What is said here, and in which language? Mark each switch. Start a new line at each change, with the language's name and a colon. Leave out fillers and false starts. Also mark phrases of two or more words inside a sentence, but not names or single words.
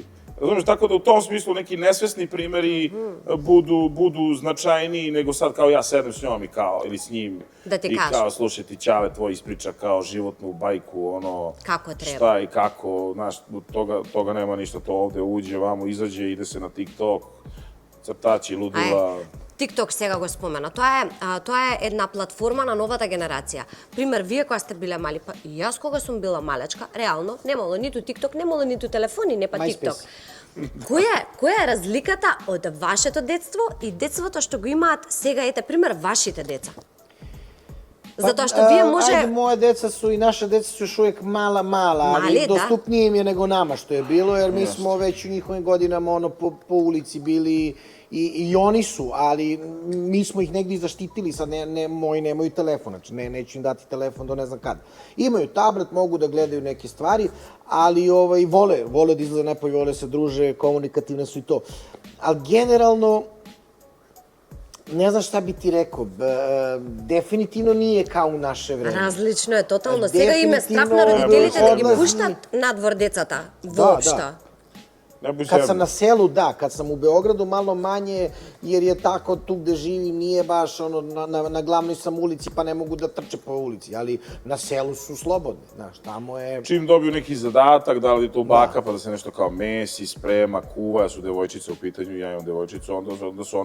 Serbian: Razumiješ, tako da u tom smislu neki nesvesni primeri budu značajniji nego sad kao ja sedem s njom i kao, ili s njim. Da ti i kažem. kao, slušaj ti Ćale tvoj ispriča kao životnu bajku, Kako treba. šta i kako, znaš, toga nema ništa, to ovde uđe, vamo izađe, ide se na TikTok, crtači, ludila.
Macedonian: TikTok сега го спомена. Тоа е една платформа на новата генерација. Пример, вие кога сте биле мали, па и јас кога сум била малечка, реално немало ниту TikTok, немало ниту телефони, не па TikTok. Која е разликата од вашето детство и детството што го имаат сега, ете пример, вашите деца? Затоа што вие може...
Serbian: Ajde, moje deca su i naše deca su još uvijek mala, Mali, ali da. dostupnije im je nego nama što je bilo, jer mi smo već u njihovim godinama po ulici bili I oni su, ali mi smo ih negdje zaštitili, sad moji nemaju telefon, znači neću im dati telefon do ne znam kada. Imaju tablet, mogu da gledaju neke stvari, ali vole da izlaze napolje, vole se druže, komunikativne su i to. Ali generalno, ne znam šta bi ti rekao, definitivno nije kao u naše vreme.
Macedonian: Различно е, тотално. Сега им е страх на родителите да ги пуштат надвор децата. Воопшто.
Serbian: Kad sam na selu, da, kad sam u Beogradu malo manje, jer je tako tu gde živim, nije baš na glavnoj sam ulici pa ne mogu da trče po ulici, ali na selu su slobodni, znaš, tamo je... Čim dobiju neki zadatak, da li je to baka, pa da se nešto kao mesi, sprema, kuva, su devojčice u pitanju, ja imam devojčicu, onda su